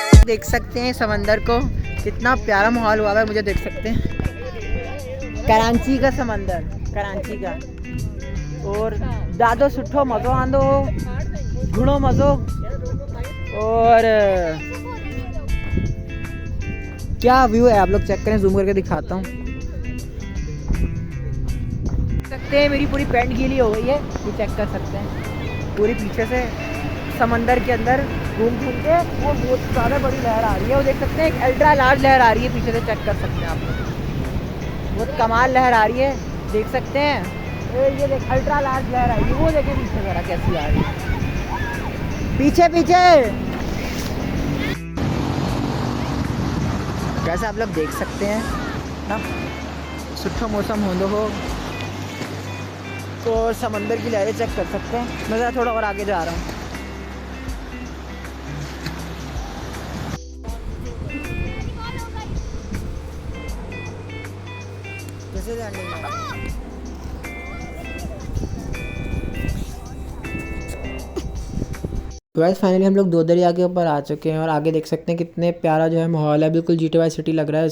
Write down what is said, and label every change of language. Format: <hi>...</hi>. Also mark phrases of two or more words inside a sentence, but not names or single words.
<ur>دیکھ سکتے ہیں سمندر کو، کتنا پیارا ماحول ہوا ہے، مجھے دیکھ سکتے ہیں کراچی کا سمندر، کراچی کا.</ur> <sd>और ॾाढो सुठो मज़ो आंदो, घणो मज़ो।</sd> <ur>اور کیا ویو ہے، آپ لوگ چیک کریں، زوم کرکے دکھاتا ہوں. سکتے ہیں میری پوری پینٹ گیلی ہو گئی ہے، یہ چیک کر سکتے ہیں. پوری پیچھے سے سمندر کے اندر گھوم کے وہ بہت زیادہ بڑی لہر آ رہی ہے، وہ دیکھ سکتے ہیں، ایک</ur> <en>ultra large</en> <ur>لہر آ رہی ہے پیچھے سے، چیک کر سکتے ہیں آپ لوگ. بہت کمال لہر آ رہی ہے، دیکھ سکتے ہیں۔ یہ دیکھ</ur> <en>ultra large</en> <ur>لہر آئی ہے، وہ دیکھے پیچھے ذرا کیسی آ رہی ہے، پیچھے پیچھے. جیسے آپ لوگ دیکھ سکتے ہیں نا,</ur> <sd>सुठो मौसम होंदो हो</sd> <ur>تو سمندر کی لہریں چیک کر سکتے ہیں. میں ذرا تھوڑا اور آگے جا رہا ہوں۔ کیسے جانے تو</ur> <en>guys finally</en> <ur>ہم لوگ دو دریا کے اوپر آ چکے ہیں اور آگے دیکھ سکتے ہیں کتنے پیارا جو ہے ماحول ہے، بالکل GTA سٹی لگ رہا ہے.</ur>